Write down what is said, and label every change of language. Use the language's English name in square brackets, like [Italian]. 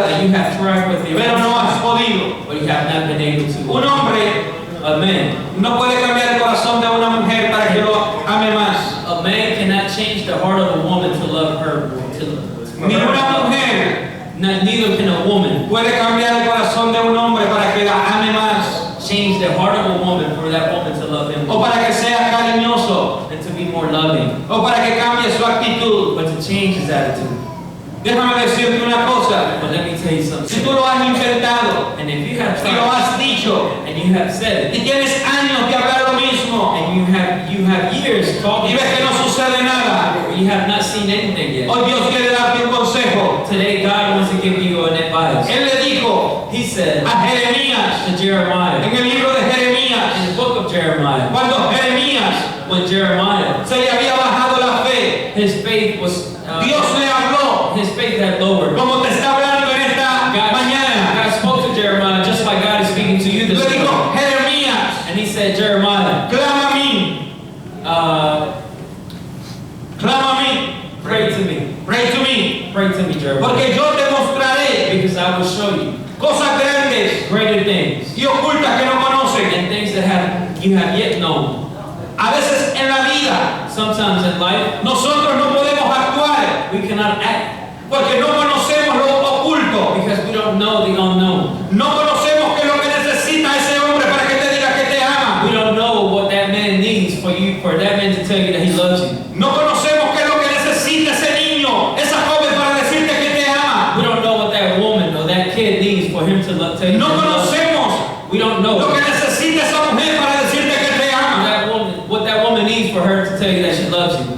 [English] that you have tried with your [Spanish] pero no has podido. [English] but you have not been able [Spanish] Un [English] to. [Spanish] hombre [English] A man. [Spanish] no puede cambiar el corazón de una mujer para que lo ame más. [English] A man cannot change the heart of a woman to love her. [Spanish] Ni una mujer [English] Neither can a woman [Spanish] puede cambiar el corazón de un hombre para que la ame más [English] change the heart of a woman for that woman to love him [Spanish] o [English] more, [Spanish] para que sea cariñoso [English] and to be more loving, [Spanish] o para que cambie su actitud. [English] but to change his attitude. [Spanish] Déjame decirte una cosa. [English] But let me tell you [Spanish] Si [English] something. [Spanish] tú lo has intentado [English] And if you have [Spanish] y lo [English] tried [Spanish] has dicho [English] and you have said it, [Spanish] y tienes años de hablar lo mismo [English] and you have years [Spanish] y [English] talking, [Spanish] ves que no sucede nada, [English] but you have not seen anything yet. [Spanish] hoy Dios quiere darte un consejo. [English] Today God wants to give you an advice. [Spanish] Él le dijo [English] He said [Spanish] a Jeremías [English] to Jeremiah, [Spanish] en el libro de Jeremías, [English] in the book of Jeremiah, [Spanish] cuando Jeremías [English] when Jeremiah, [Spanish] se le había bajado la fe, [English] his faith was, [Spanish] Dios le habló [English] his faith had lowered. [Spanish] como te está hablando en esta mañana. [English] God spoke to Jeremiah just like God is speaking to you [Spanish] Le [English] this [Spanish] dijo, [English] morning. [Spanish] Jeremías, [English] And he said, Jeremiah, [Spanish] clama a mí, clama a mí, [English] pray to me. pray to me, Pray to me, Jeremiah. [Spanish] porque yo te mostraré [English] Because I will show you [Spanish] cosas grandes [English] greater things [Spanish] y ocultas que no conocen. [English] and things that you have yet known. [Spanish] A veces en la vida [English] Sometimes in life, [Spanish] nosotros no podemos actuar [English] we cannot act [Spanish] porque no conocemos lo oculto. [English] because we don't know the unknown. [Spanish] No conocemos qué es lo que necesita ese hombre para que te diga que te ama. [English] We don't know what that man needs for that man to tell you that he loves you. [Spanish] No conocemos qué es lo que necesita ese niño, esa joven para decirte que te ama. [English] We don't know what that woman or that kid needs for him to tell you [Spanish] No [English] that he loves you. [Spanish] conocemos [English] We don't know [Spanish] lo que necesita esa mujer para decirte que te ama. [English] what that woman needs for her to tell you that she loves you.